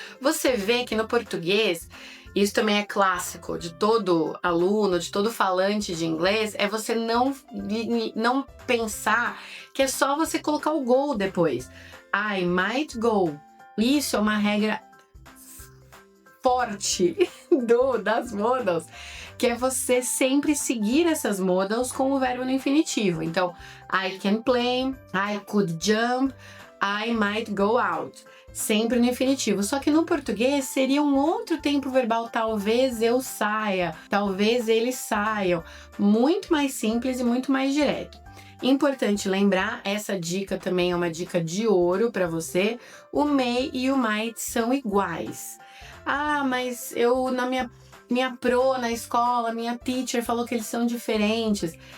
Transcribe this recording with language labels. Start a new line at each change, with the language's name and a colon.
Portuguese: Você vê que no português, isso também é clássico de todo aluno, de todo falante de inglês, é você não pensar que é só você colocar o go depois.
English: I might go.
Portuguese: Isso é uma regra forte das modals, que é você sempre seguir essas modals com o verbo no infinitivo.
English: Então, I can play, I could jump, I might go out.
Portuguese: Sempre no infinitivo. Só que no português seria um outro tempo verbal, talvez eu saia, talvez eles saiam. Muito mais simples e muito mais direto. Importante lembrar, essa dica também é uma dica de ouro para você. O may e o might são iguais. Ah, mas eu na minha pro na escola, minha teacher falou que eles são diferentes.